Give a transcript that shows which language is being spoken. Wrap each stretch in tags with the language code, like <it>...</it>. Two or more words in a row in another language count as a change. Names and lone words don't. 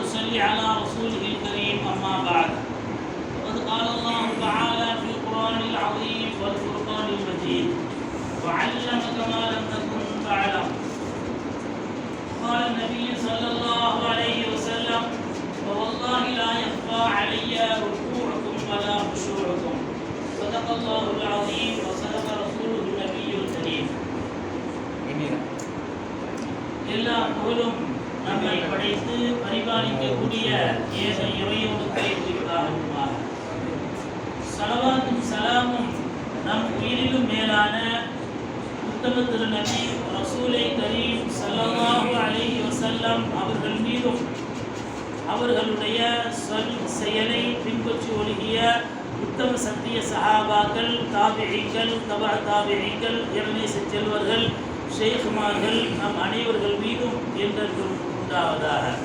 <ar>نصلي على رسوله الكريم أما بعد وقد قال الله تعالى في القرآن العظيم والفرقان المجيد وعلمك ما لم تكن تعلم. قال النبي صلى الله عليه وسلم فوالله لا يخفى علي ركوعكم ولا خشوعكم. صدق الله العظيم وصدق رسوله النبي الكريم.</ar> <ta>எல்லா புகழும் நம்மை படைத்து பரிபாலிக்கக்கூடிய ஏக இறைவனுக்கே உரித்தாகுமாக. ஸலவாத்தும் சலாமும் நம் உயிரிலும் மேலான உத்தம திருநபி</ta> <ar>رسول الكريم صلى الله عليه وسلم</ar> <ta>அவர்கள் மீதும் அவர்களுடைய சொல் செயலை பின்பற்றி ஒழுகிய உத்தம சத்திய சஹாபாக்கள், தாபிஈகள், தபா தாபிஈகள், இறைநேச செல்வர்கள், ஷேகுமார்கள் நம் அனைவர்கள் மீதும் என்றென்றும் உண்டாவதாக.</ta>